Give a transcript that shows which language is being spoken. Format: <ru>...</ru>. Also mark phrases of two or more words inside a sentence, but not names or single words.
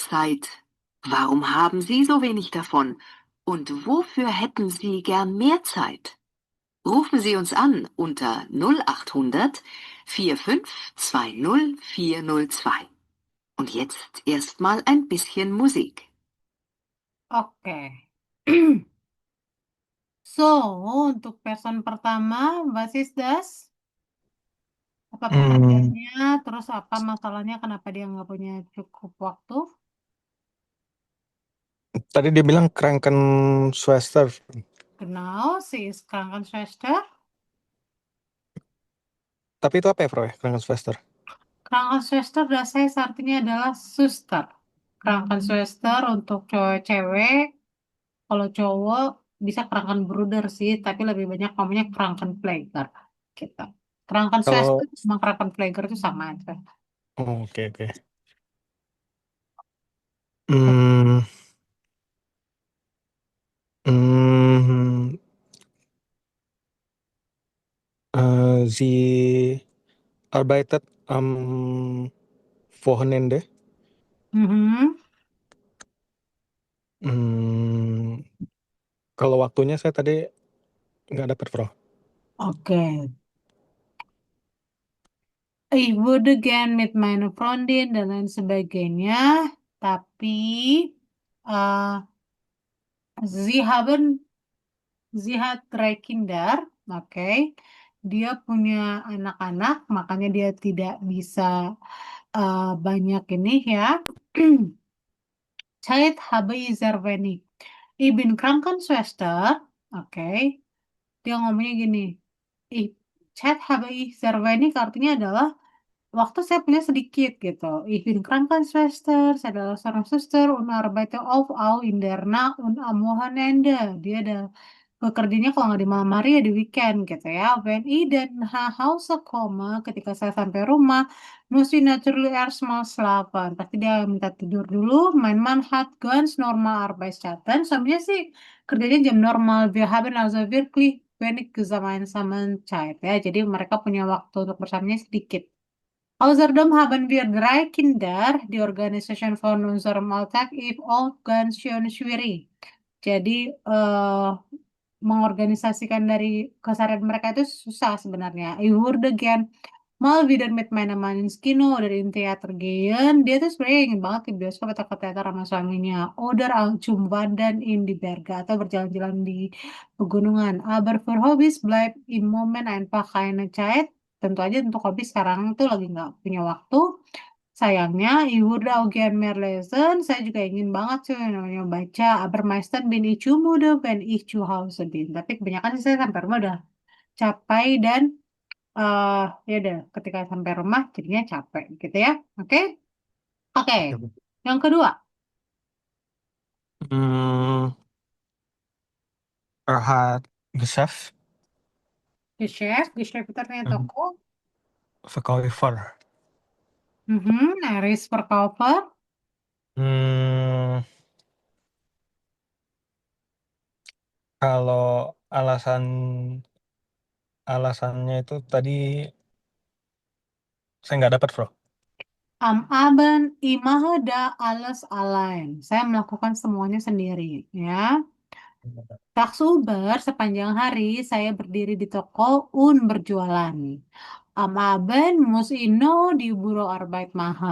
<de>Warum haben Sie so wenig davon? Und wofür hätten Sie gern mehr Zeit? Rufen Sie uns an unter 0800 4520 402. Und jetzt erstmal ein bisschen Musik.</de> <id>Oke. So, untuk person pertama,</id> <de>was is das?</de> <id>Apa Hmm, pertanyaannya? Terus apa masalahnya? Kenapa dia nggak punya cukup waktu? tadi dia bilang Krankenschwester.</id> <de>Genau, sie ist Krankenschwester.</de> <id>Tapi itu apa ya, Bro?</id> <de>Krankenschwester.</de> <id>Krankenschwester bahasa artinya adalah suster. Krankenschwester untuk cewek-cewek, kalau cowok bisa Krankenbruder sih, tapi lebih banyak namanya Krankenpfleger gitu.</id> <de>Krankenschwester</de> <id>Kalau sama Krankenpfleger itu sama aja. oke oke.</id> <de>Hmm, hmm, Sie arbeitet am Wochenende. Mhm.</de> <id>Hmm, kalau waktunya saya tadi nggak dapat, Bro. Oke.</id> <de>Ich würde gern mit meiner Freundin</de> <id>dan lain sebagainya, tapi uh,</id> <de>sie hat drei Kinder,</de> <id>oke. Dia punya anak-anak, makanya dia tidak bisa banyak ini ya.</id> <de>Zeit habe ich sehr wenig. Ich bin Krankenschwester,</de> <id>oke. Dia ngomongnya gini,</id> <de>ich, Zeit habe ich sehr wenig</de> <id>artinya adalah waktu saya punya sedikit gitu.</id> <de>Ich bin Krankenschwester,</de> <id>saya adalah seorang suster</id> <de>und arbeite oft auch in der Nacht und am Wochenende.</de> <id>Dia ada bekerjanya kalau nggak di malam hari ya di weekend gitu ya.</id> <de>Wenn ich dann nach Hause komme,</de> <id>ketika saya sampai rumah,</id> <de>muss ich natürlich erstmal schlafen.</de> <id>Pasti dia minta tidur dulu.</id> <de>Mein Mann hat ganz normal Arbeitszeiten.</de> <id>Suaminya sih kerjanya jam normal.</id> <de>Wir haben also wirklich wenig gemeinsamen Zeit ya.</de> <id>Jadi mereka punya waktu untuk bersamanya sedikit.</id> <de>Außerdem haben wir drei Kinder. Die Organisation von unserem Alltag ist auch ganz schön schwierig.</de> <id>Jadi mengorganisasikan dari keseharian mereka itu susah sebenarnya.</id> <de>Ich würde gern mal wieder mit meiner Mann ins Kino oder in Theater gehen.</de> <id>Dia tuh sebenarnya ingin banget ke bioskop atau ke teater sama suaminya.</id> <de>Oder auch zum Wandern in die Berge</de> <id>atau berjalan-jalan di pegunungan.</id> <de>Aber für Hobbys bleibt im Moment einfach keine Zeit.</de> <id>Tentu aja untuk hobi sekarang tuh lagi nggak punya waktu. Sayangnya, ibu udah ujian</id> <de>mehr lesen,</de> <id>saya juga ingin banget sih yang namanya baca.</id> <de>Aber meistens bin ich zu müde, wenn ich zu Hause bin.</de> <id>Tapi kebanyakan sih saya sampai rumah udah capek dan ya udah ketika sampai rumah jadinya capek gitu ya. Oke? Oke. Yang kedua,</id> <de>Hmm, er hat Geschäft,</de> <id>Geschäft itu artinya hmm, toko.</id> <de>Verkäufer. Er ist Verkäufer.</de> <id>Hmm, kalau alasannya itu tadi saya nggak dapat, Bro.</id> <de>Am Abend, ich mache da alles allein.</de> <id>Saya melakukan semuanya sendiri, ya. Tagsüber, sepanjang hari saya berdiri di toko un berjualan.</id> <de>Am Abend muss ich noch die Büroarbeit machen.</de>